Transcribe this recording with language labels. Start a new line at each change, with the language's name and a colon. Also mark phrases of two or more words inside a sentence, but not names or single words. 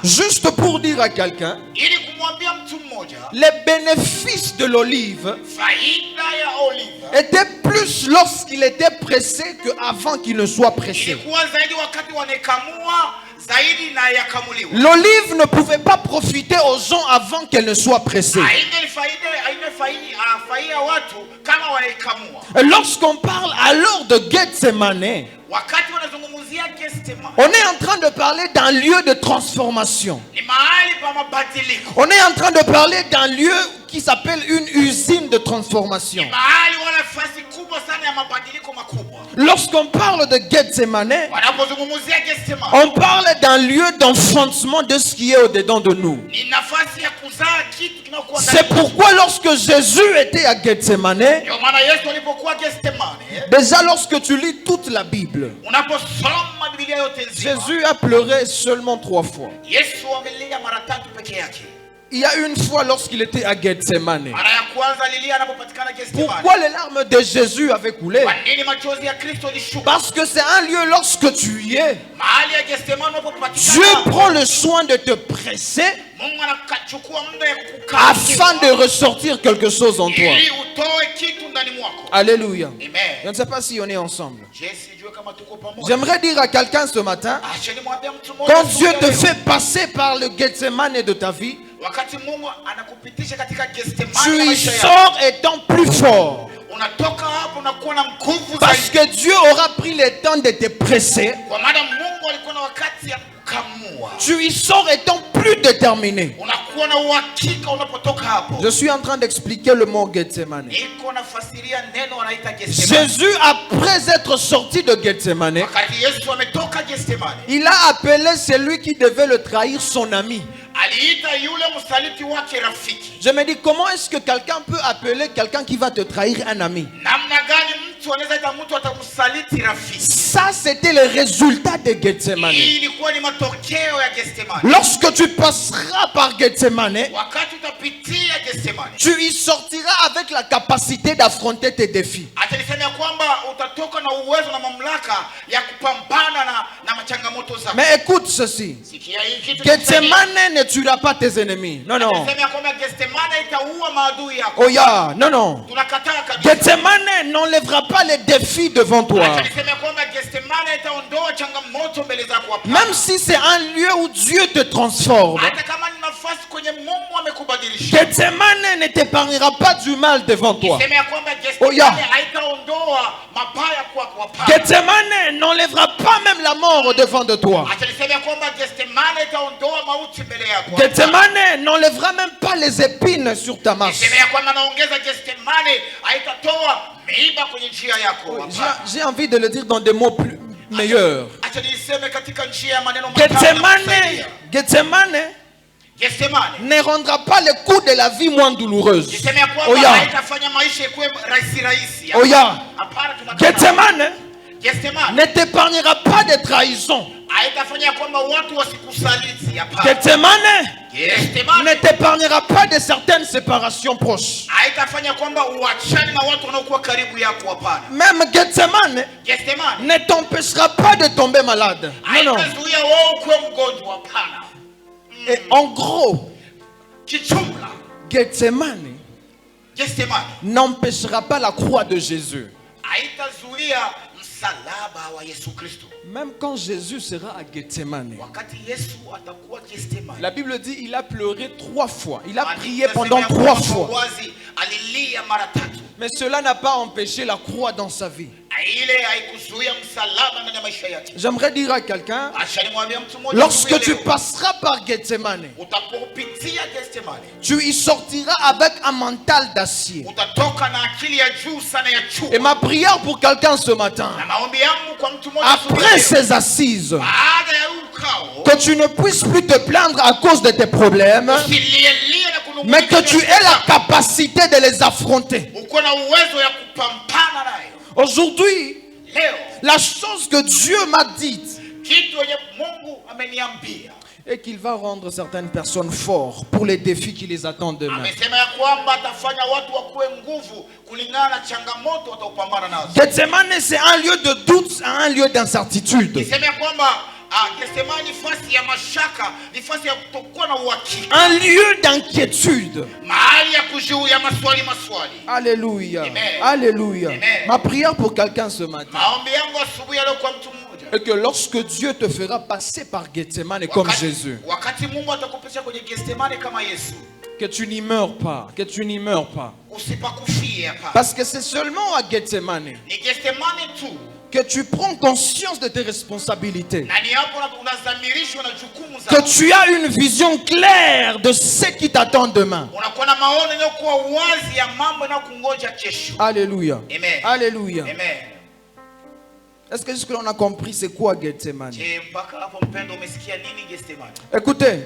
French: Juste pour dire à quelqu'un,
Swahili: Ili kumwambia mtu mmoja
French: les bénéfices de l'olive
Swahili: faida ya olive
French: étaient plus lorsqu'il était pressé qu'avant qu'il ne soit pressé.
Swahili: ilikuwa zaidi wakati wanakamua zaidi na yakamuliwa.
French: L'olive ne pouvait pas profiter aux gens avant qu'elle ne soit pressée.
Swahili: Haina faida watu kama wanaikamua.
French: Et lorsqu'on parle alors de Gethsemane,
Swahili: Wakati wanazungumzia Gethsemane
French: on est en train de parler d'un lieu de transformation.
Swahili: ni mahali pa mabadiliko.
French: On est en train de parler d'un lieu qui s'appelle une usine de transformation.
Swahili: Mahali wala nafasi kubwa sana ya mabadiliko makubwa.
French: Lorsqu'on parle de Gethsemane,
Swahili: Wanapozungumzia Gethsemane
French: on parle d'un lieu d'enfantement de ce qui est au-dedans de nous.
Swahili: ni nafasi ya kuzaa kitu kinachokuwa ndani.
French: C'est pourquoi lorsque Jésus était à Gethsemane,
Swahili: Ndio maana Yesu alipokuwa Gethsemane,
French: déjà lorsque tu lis toute la Bible,
Swahili: unaposoma Biblia yote nzima,
French: Jésus a pleuré seulement 3 fois.
Swahili: Yesu amelia mara 3 peke yake.
French: Il y a une fois lorsqu'il était à Gethsemane.
Swahili: Mara ya kwanza alilia anapopatikana Gethsemane.
French: Pourquoi les larmes de Jésus avaient coulé?
Swahili: Kwa nini machozi ya Kristo ilishuka?
French: Parce que c'est un lieu lorsque tu y es,
Swahili: Mahali ya Gethsemane
French: Dieu
Swahili: unapopatikana,
French: prend le soin de te presser
Swahili: Mungu anachukua muda ya kukaa
French: afin de ressortir quelque chose en toi.
Swahili: ili utoe kitu ndani mwako.
French: Alléluia. Je Amen. ne sais pas si on est ensemble.
Swahili: Je sijue kama tuko pamoja.
French: J'aimerais dire à quelqu'un ce matin,
Swahili: Acha nimwambie mtu mmoja
French: quand Dieu te
Swahili: leo,
French: fait passer par le Gethsemane de ta vie,
Swahili: wakati Mungu anakupitisha katika
French: tu
Swahili: Gethsemane ya
French: y
Swahili: maisha yako,
French: sors étant plus fort.
Swahili: unatoka hapo unakuwa na nguvu
French: Parce
Swahili: zaidi.
French: que Dieu aura pris le temps de te presser.
Swahili: Kwa maana Mungu alikuwa na wakati ya kukamua.
French: Tu y sors étant plus déterminé.
Swahili: Unakuwa na uhakika unapotoka hapo.
French: Je suis en train d'expliquer le mot Gethsemane.
Swahili: Niko nafasiria neno wanaita Gethsemane.
French: Jésus, après être sorti de Gethsemane,
Swahili: Wakati Yesu ametoka Gethsemane,
French: il a appelé celui qui devait le trahir son ami.
Swahili: aliita yule msaliti wake rafiki.
French: Je me dis, comment est-ce que quelqu'un peut appeler quelqu'un qui va te trahir un ami?
Swahili: Namna gani mtu anaweza ita mtu atamsaliti rafiki?
French: Ça, c'était le résultat de Gethsemane.
Swahili: Hii ilikuwa ni matokeo ya Gethsemane.
French: Lorsque tu passeras par Gethsemane,
Swahili: Wakati utapitia Gethsemane,
French: tu y sortiras avec la capacité d'affronter tes défis.
Swahili: acha niseme ya kwamba utatoka na uwezo na mamlaka ya kupambana na machangamoto zako.
French: Mais écoute ceci.
Swahili: Sikia hii kitu.
French: Gethsemane ne tuera pas tes ennemis. Non, non.
Swahili: Niseme ya kwamba Gethsemane itaua maadui yako.
English: Oh yeah,
French: non, non.
Swahili: Tunakataa kabisa.
French: Gethsemane n'enlèvera pas les défis devant toi.
Swahili: Acha niseme ya kwamba Gethsemane itaondoa changamoto mbele zako hapa.
French: Même si c'est un lieu où Dieu te transforme,
Swahili: Hata kama ni nafasi kwenye Mungu amekubadilisha.
French: Gethsemane ne t'épargnera pas du mal devant toi.
Swahili: Niseme ya kwamba
English: Oh, yeah.
Swahili: Gethsemane haitaondoa mabaya kwako hapa.
French: Gethsemane n'enlèvera pas même la mort devant de toi.
Swahili: Acha niseme ya kwamba Gethsemane itaondoa mauti mbele yako.
French: Gethsemane n'enlèvera même pas les épines sur ta marche.
Swahili: Niseme ya kwamba naongeza Gethsemane haitatoa miiba kwenye njia yako hapa.
French: J'ai envie de le dire dans des mots plus meilleurs.
Swahili: Acha niseme katika njia ya maneno matamu na Gethsemane, kusaidia. Gethsemane Gethsemane
French: ne rendra pas le coup de la vie moins douloureuse.
Swahili: niseme ya Oh kwamba yeah. haitafanya maisha ikuwe rahisi.
English: Oh yeah.
Swahili: Hapana, tunakataa. Gethsemane Gethsemane
French: ne t'épargnera pas des trahisons.
Swahili: haitafanya kwamba watu wasikusaliti. Hapana.
French: Gethsemane ne
Swahili: Gethsemane
French: t'épargnera pas de certaines séparations proches.
Swahili: haitafanya kwamba uachane na watu wanaokuwa karibu yako. Hapana.
French: Même Gethsemane
Swahili: Gethsemane
French: ne t'empêchera pas de tomber malade. Non, non.
Swahili: haitazuia wewe kuwa mgonjwa. Hapana.
French: Et en gros,
Swahili: Kichumla, Gethsemane Gethsemane
French: n'empêchera pas la croix de Jésus.
Swahili: haitazuia msalaba wa Yesu Kristo.
French: Même quand Jésus sera à Gethsemane,
Swahili: Wakati Yesu atakuwa Gethsemane,
French: la Bible dit il a pleuré 3 fois. Il a
Swahili: Maandiko
French: prié
Swahili: yanasema
French: pendant
Swahili: ya 3 kwamba
French: fois.
Swahili: wazi alilia mara 3.
French: Mais cela n'a pas empêché la croix dans sa vie.
Swahili: ile haikuzuia msalaba ndani ya maisha yake.
French: J'aimerais dire à quelqu'un,
Swahili: Acha nimwambie mtu mmoja,
French: lorsque tu passeras par Gethsemane,
Swahili: utapopitia Gethsemane,
French: tu y sortiras avec un mental d'acier.
Swahili: utatoka na akili ya juu sana ya chuma.
French: Et ma prière pour quelqu'un ce matin,
Swahili: Na maombi yangu kwa mtu mmoja
French: après ces assises,
Swahili: baada ya ukao,
French: que tu ne puisses plus te plaindre à cause de tes problèmes,
Swahili: usilielie na kunung'unika,
French: mais que tu aies la capacité de les affronter.
Swahili: uko na uwezo ya kupambana nayo.
French: Aujourd'hui,
Swahili: Leo
French: la chose que Dieu m'a dite
Swahili: kitu yenye Mungu ameniambia
French: est qu'il va rendre certaines personnes fortes pour les défis qui les attendent demain.
Swahili: amesema ya kwamba atafanya watu wakuwe nguvu kulingana na changamoto wataupambana nazo.
French: Gethsemane, c'est un lieu de doute, un lieu d'incertitude.
Swahili: Niseme ya kwamba Gethsemane ni nafasi ya mashaka, ni nafasi ya kutokuwa na uhakika,
French: Un lieu d'inquiétude.
Swahili: mahali ya ya maswali.
French: Alléluia. Amen. Alléluia. Amen. Ma prière pour quelqu'un ce matin
Swahili: Maombi yangu asubuhi leo kwa mtu mmoja,
French: est que lorsque Dieu te fera passer par Gethsemane comme Jésus,
Swahili: wakati Mungu atakupitisha kwenye Gethsemane kama Yesu,
French: que tu n'y meurs pas, que tu n'y meurs pas.
Swahili: usipakufie hapa.
French: Parce que c'est seulement à Gethsemane
Swahili: Ni Gethsemane tu,
French: que tu prends conscience de tes responsabilités,
Swahili: na ni hapo unazamirishwa na jukumu
French: que
Swahili: zako.
French: tu as une vision claire de ce qui t'attend demain.
Swahili: Unakuwa na maono yanayokuwa wazi ya mambo yanayokungoja kesho.
French: Alléluia. Amen. Alléluia. Amen. Est-ce que jusque-là on a compris c'est quoi Gethsemane?
Swahili: Je, mpaka hapo mpendo, umesikia nini Gethsemane?
French: Écoutez,